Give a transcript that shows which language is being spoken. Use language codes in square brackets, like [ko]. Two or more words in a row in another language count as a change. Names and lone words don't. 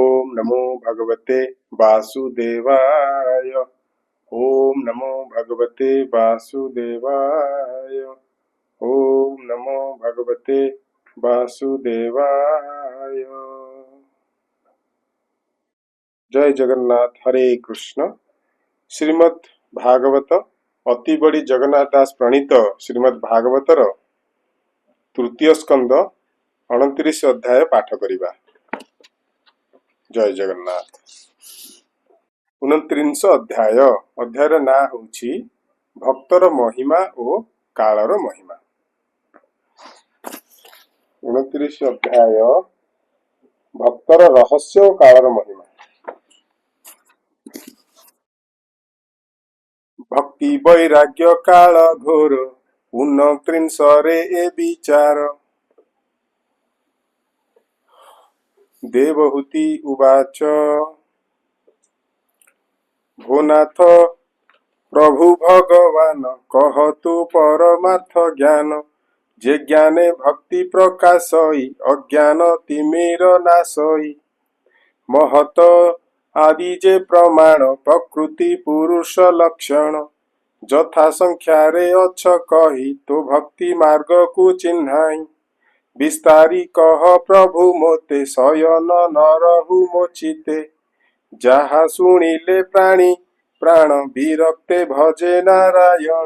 [sa] नमो भगवते वासुदेवाय। ओम नमो भगवते वासुदेवाय। ओम नमो भगवते वासुदेवाय। जय जगन्नाथ। हरे कृष्ण। [or] ଶ୍ରୀମଦ୍ ଭାଗବତ ଅତି ବଡ଼ି ଜଗନ୍ନାଥ ଦାସ ପ୍ରଣୀତ ଶ୍ରୀମଦ୍ ଭାଗବତର ତୃତୀୟ ସ୍କନ୍ଦ 29 ଅଧ୍ୟାୟ ପାଠ କରିବା। ଜୟ ଜଗନ୍ନାଥ। 29 ଅଧ୍ୟାୟ। ଅଧ୍ୟାୟର ନା ହଉଛି ଭକ୍ତର ମହିମା ଓ କାଳର ମହିମା। 29 ଅଧ୍ୟାୟ ଭକ୍ତର ରହସ୍ୟ ଓ କାଳର ମହିମା। ଭକ୍ତି ବୈରାଗ୍ୟ କାଳ ଘୋର 29 ରେ ଏ ବିଚାର। ଦେବହୂତି ଉବାଚ ଭୋନାଥ ପ୍ରଭୁ ଭଗବାନ କହତୁ ପରମାର୍ଥ ଜ୍ଞାନ। ଯେ ଜ୍ଞାନେ ଭକ୍ତି ପ୍ରକାଶଇ ଅଜ୍ଞାନ ତିମିର ନାଶଇ। ମହତ ଆଦି ଯେ ପ୍ରମାଣ ପ୍ରକୃତି ପୁରୁଷ ଲକ୍ଷଣ। ଯଥା ସଂଖ୍ୟାରେ ଅଛ କହି ତୋ ଭକ୍ତି ମାର୍ଗ କୋ ଚିହ୍ନାଇ। ବିସ୍ତାରି କହ ପ୍ରଭୁ ମୋତେ ଶୟନ ନ ରହୁ ମୋଚିତେ। ଯାହା ଶୁଣିଲେ ପ୍ରାଣୀ ପ୍ରାଣ ବିରକ୍ତେ ଭଜେ ନାରାୟଣ।